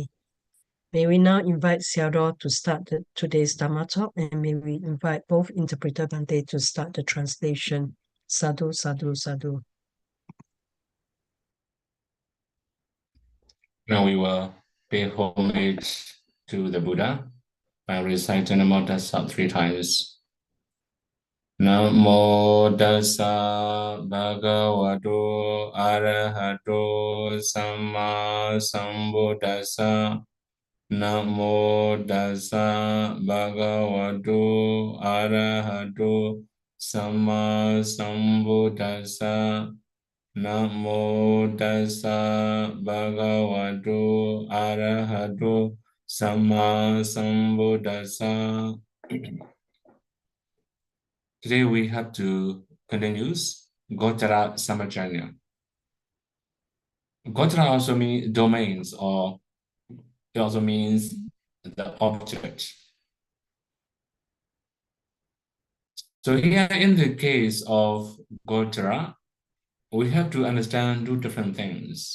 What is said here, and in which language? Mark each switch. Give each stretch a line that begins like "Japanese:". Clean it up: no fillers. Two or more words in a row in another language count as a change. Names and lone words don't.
English: May we now invite Xiaoro to start today's Dhamma talk, and may we invite both interpreter Bante to start the translation.
Pali: Sadhu, sadhu, sadhu.
English: Now we will pay homage to the Buddha by reciting
Pali: Namo Tassa
English: 3 times.
Pali: Namo Tassa Bhagavato Arahato Samma Sambuddhassa. Namo Tassa Bhagavato Arahato Samma Sambuddhassa. Namo Tassa Bhagavato Arahato Samma Sambuddhassa.
English: Today we have to continue Gotara Samajanya. Gotara also means domains, or it also means the object. So here in the case of Gotara, we have to understand 2 different things.